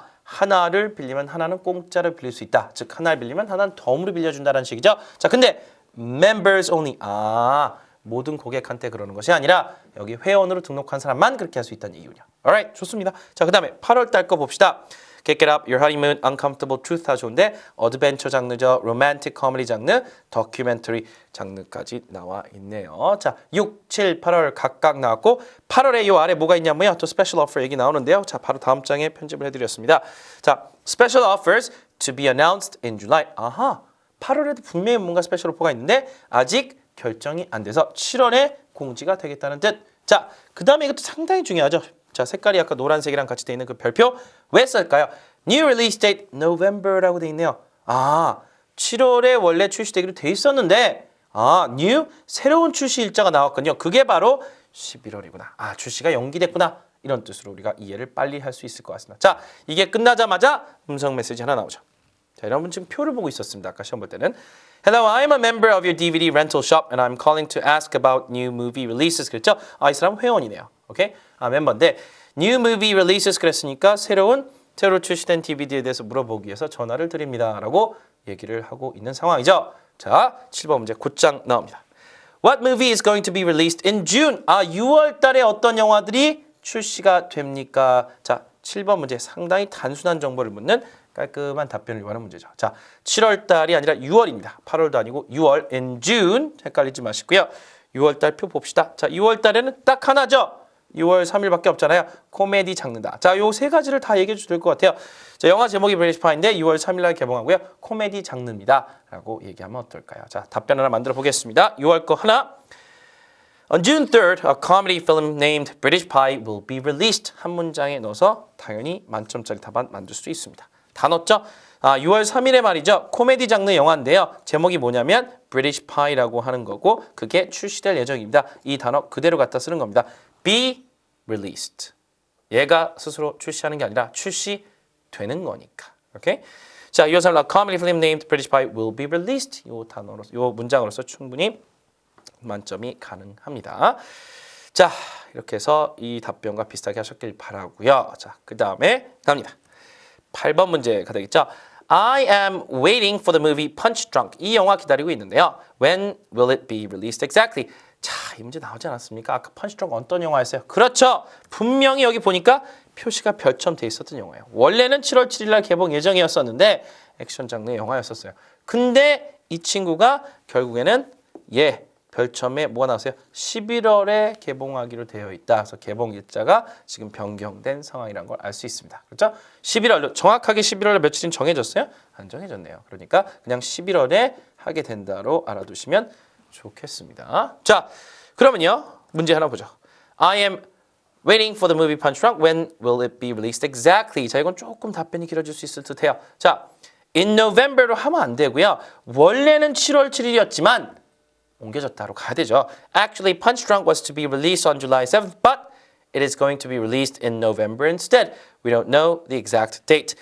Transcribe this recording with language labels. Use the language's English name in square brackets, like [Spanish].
[Korean] 하나를 빌리면 하나는 공짜로 빌릴 수 있다. 즉 하나를 빌리면 하나는 덤으로 빌려준다는 식이죠. 자, 근데 [English] members only. [Korean] 모든 고객한테 그러는 것이 아니라 여기 회원으로 등록한 사람만 그렇게 할 수 있다는 얘기군요. alright, 좋습니다. 자, 그 다음에 8월 달 거 봅시다. Kick It Up, Your Honeymoon, Uncomfortable Truth 다 좋은데 어드벤처 장르죠. 로맨틱 코미디 장르, 다큐멘터리 장르까지 나와 있네요. 자, 6, 7, 8월 각각 나왔고 8월에 이 아래 뭐가 있냐면요. 또 스페셜 오퍼 얘기 나오는데요. 자, 바로 다음 장에 편집을 해드렸습니다. [English] 자, Special Offers to be announced in July. [Korean] 아하, 8월에도 분명히 뭔가 스페셜 오퍼가 있는데 아직 결정이 안 돼서 7월에 공지가 되겠다는 뜻. 자, 그 다음에 이것도 상당히 중요하죠. 자, 색깔이 아까 노란색이랑 같이 돼 있는 그 별표 왜 쓸까요? [English] New release date November [Korean] 라고 돼 있네요. 아, 7월에 원래 출시되기로 돼 있었는데 new 새로운 출시 일자가 나왔거든요. 그게 바로 11월이구나. 아, 출시가 연기됐구나. 이런 뜻으로 우리가 이해를 빨리 할 수 있을 것 같습니다. 자, 이게 끝나자마자 음성 메시지 하나 나오죠. 자, 여러분 지금 표를 보고 있었습니다. 아까 시험 볼 때는 [English] Hello, I'm a member of your DVD rental shop and I'm calling to ask about new movie releases. [Korean] 그랬죠? 아, 이 사람 회원이네요. 오케이? 아, 멤버인데 [English] new movie releases [Korean] 그랬으니까 새로 출시된 DVD에 대해서 물어보기 위해서 전화를 드립니다. 라고 얘기를 하고 있는 상황이죠. 자, 7번 문제 곧장 나옵니다. [English] What movie is going to be released in June? [Korean] 아, 6월 달에 어떤 영화들이 출시가 됩니까? 자, 7번 문제 상당히 단순한 정보를 묻는 깔끔한 답변을 요하는 문제죠. 자, 7월 달이 아니라 6월입니다. 8월도 아니고 6월 in June 헷갈리지 마시고요. 6월 달 표 봅시다. 자, 6월 달에는 딱 하나죠. 6월 3일밖에 없잖아요. 코미디 장르다. 자, 요 세 가지를 다 얘기해 주셔도 될 것 같아요. 자, 영화 제목이 브리티시 파이인데 6월 3일 날 개봉하고요. 코미디 장르입니다. 라고 얘기하면 어떨까요? 자, 답변 하나 만들어 보겠습니다. 6월 거 하나. [English] On June 3rd, a comedy film named British Pie will be released. [Korean] 한 문장에 넣어서 당연히 만점짜리 답안 만들 수 있습니다. 다 넣었죠? 아, 6월 3일에 말이죠. 코미디 장르 영화인데요. 제목이 뭐냐면 British Pie라고 하는 거고 그게 출시될 예정입니다. 이 단어 그대로 갖다 쓰는 겁니다. [English] Be released. [Korean] 얘가 스스로 출시하는 게 아니라 출시되는 거니까. 오케이? [English] 자, 이어서 a comedy film named British Pie will be released. [Korean] 요 단어로, 요 문장으로서 충분히 만점이 가능합니다. 자, 이렇게 해서 이 답변과 비슷하게 하셨길 바라고요. 자, 그 다음에 갑니다. 8번 문제가 되겠죠. [English] I am waiting for the movie Punch Drunk. [Korean] 이 영화 기다리고 있는데요. [English] When will it be released exactly? [Korean] 자, 이 문제 나오지 않았습니까? 아까 Punch Drunk 어떤 영화였어요? 그렇죠. 분명히 여기 보니까 표시가 별점 돼 있었던 영화예요. 원래는 7월 7일 날 개봉 예정이었었는데 액션 장르의 영화였었어요. 근데 이 친구가 결국에는 별점에 뭐가 나왔어요? 11월에 개봉하기로 되어 있다. 그래서 개봉 일자가 지금 변경된 상황이라는 걸 알 수 있습니다. 그렇죠? 11월, 정확하게 11월에 며칠인 정해졌어요? 안 정해졌네요. 그러니까 그냥 11월에 하게 된다로 알아두시면 좋겠습니다. 자, 그러면요. 문제 하나 보죠. [English] I am waiting for the movie Punch Drunk. When will it be released exactly? [Korean] 자, 이건 조금 답변이 길어질 수 있을 듯해요. 자, in November로 하면 안 되고요. 원래는 7월 7일이었지만 옮겨졌다로 가야 되죠. [English] Actually, Punch Drunk was to be released on July 7th, but it is going to be released in November instead. We don't know the exact date.